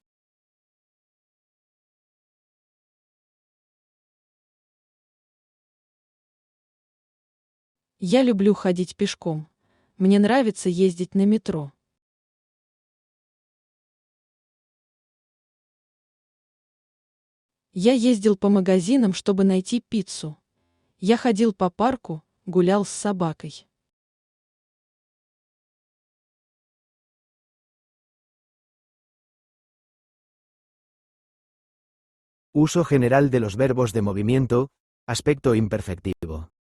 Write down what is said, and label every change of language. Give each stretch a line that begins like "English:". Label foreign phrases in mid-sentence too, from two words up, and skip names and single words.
Russian: Я люблю ходить пешком. Мне нравится ездить на метро. Я ездил по магазинам, чтобы найти пиццу. Я ходил по парку, гулял с собакой.
Spanish: Uso general de los verbos de movimiento, aspecto imperfectivo.